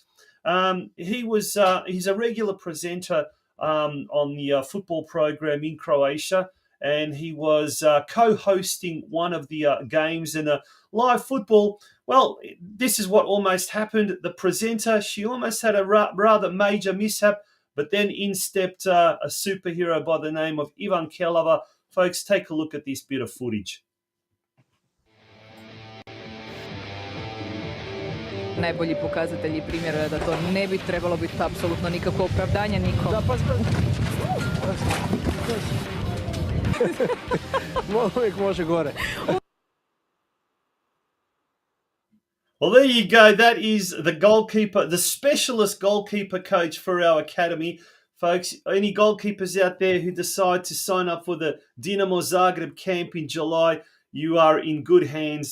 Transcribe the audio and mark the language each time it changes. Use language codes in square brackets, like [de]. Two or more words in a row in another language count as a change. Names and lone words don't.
[en] He's a regular presenter on the football program in Croatia, and he was co-hosting one of the games in a live football. Well, this is what almost happened. The presenter, she almost had a rather major mishap, But then in stepped a superhero by the name of Ivan Kelava. Folks, take a look at this bit of footage. [hr] Najbolji pokazatelj i primjer je da to ne bi trebalo biti apsolutno nikakvo opravdanje nikom. Da, uvijek može gore. [en] Well, there you go. That is the goalkeeper, the specialist goalkeeper coach for our academy. Folks, any goalkeepers out there who decide to sign up for the Dinamo Zagreb camp in July, you are in good hands.